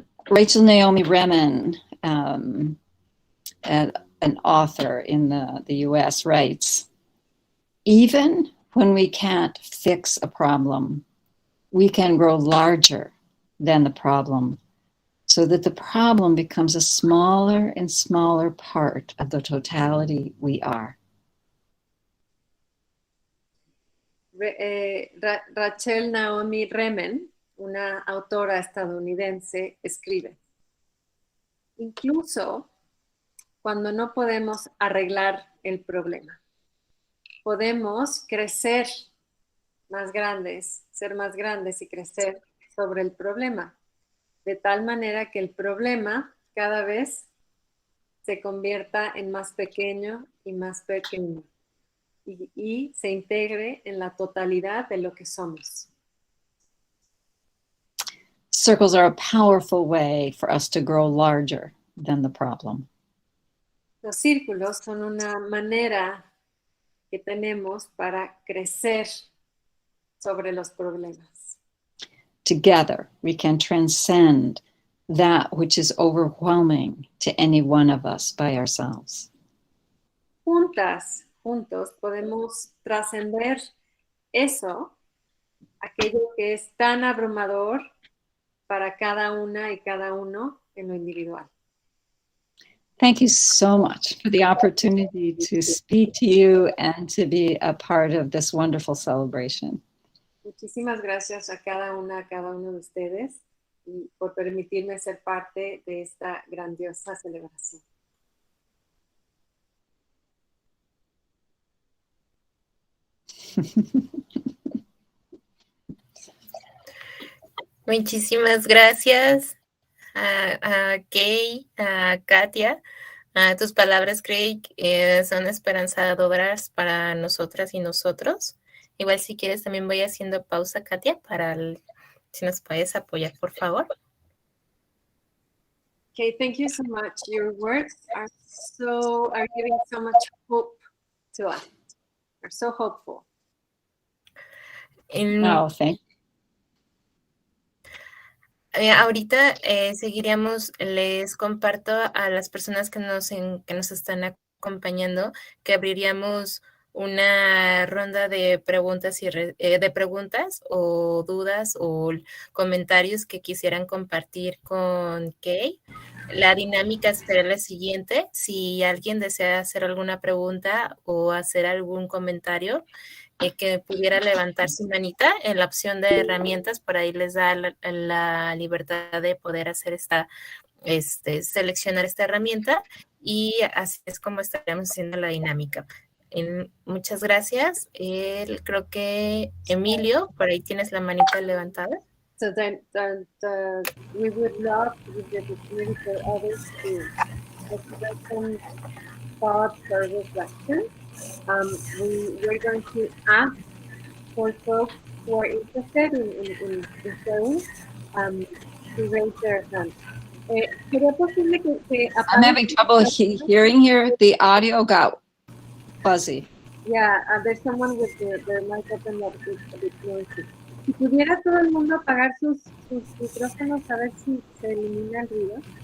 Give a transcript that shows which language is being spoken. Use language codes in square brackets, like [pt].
[en] Rachel Naomi Remen, an author in the US, writes, "Even when we can't fix a problem, we can grow larger than the problem so that the problem becomes a smaller and smaller part of the totality we are." [es] Rachel Naomi Remen, una autora estadounidense, escribe: incluso cuando no podemos arreglar el problema, podemos crecer más grandes, ser más grandes y crecer sobre el problema, de tal manera que el problema cada vez se convierta en más pequeño y más pequeño y se integre en la totalidad de lo que somos. [en] Circles are a powerful way for us to grow larger than the problem. [es] Los círculos son una manera que tenemos para crecer sobre los problemas. [en] Together, we can transcend that which is overwhelming to any one of us by ourselves. [es] Juntos, podemos trascender eso, aquello que es tan abrumador para cada una y cada uno en lo individual. [en] Thank you so much for the opportunity to speak to you and to be a part of this wonderful celebration. [es] Muchísimas gracias a cada uno de ustedes y por permitirme ser parte de esta grandiosa celebración. Muchísimas gracias a Kay, a Katia. Tus palabras, Craig, son esperanzadoras para nosotras y nosotros. Igual si quieres también voy haciendo pausa, Katia, si nos puedes apoyar, por favor. [en] Okay, thank you so much. Your words are giving so much hope to us. Are so hopeful. Oh, thank you. [es] Ahorita seguiríamos, les comparto a las personas que nos están acompañando que abriríamos una ronda de preguntas o dudas o comentarios que quisieran compartir con Kay. La dinámica será la siguiente: si alguien desea hacer alguna pregunta o hacer algún comentario, que pudiera levantar su manita en la opción de herramientas, por ahí les da la libertad de poder hacer seleccionar esta herramienta, y así es como estaremos haciendo la dinámica. Muchas gracias. Creo que Emilio, por ahí tienes la manita levantada. [en] So then we would love to give the opportunity for others to express some thoughts or reflections. We're going to ask for folks who are interested in sharing to raise their hand. I'm having trouble hearing here. The audio got fuzzy. Yeah, there's someone with their mic open that is a bit noisy. [es] Si pudiera todo el mundo apagar sus micrófonos, a ver si se elimina el ruido.